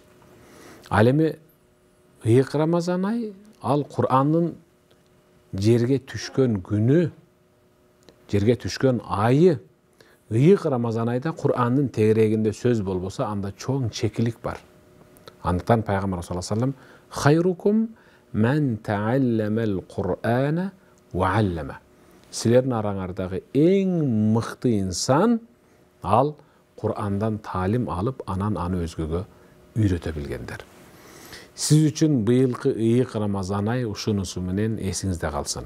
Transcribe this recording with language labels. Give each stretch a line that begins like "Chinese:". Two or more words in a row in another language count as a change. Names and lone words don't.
Kyrgyz: Ал эми ыйык Рамазан ай, ал Кур'андын жерге түшкөн күнү, жерге түшкөн айы, ыйык Рамазан айда Кур'андын тегерегинде сөз болбосо, анда чоң чекилик бар. Андыктан пайгамбар
Arabic: صلى الله عليه وسلم خيركم من تعلم القرآن وعلمه.
Kyrgyz: Силердин араңардагы эң мыкты инсан, ал Кур'андан таалим алып, анан аны өзгөгө үйрөтө билгендер. Сиз үчүн быйылкы ыйык Рамазан ай ушунусу менен эсиңизде калсын.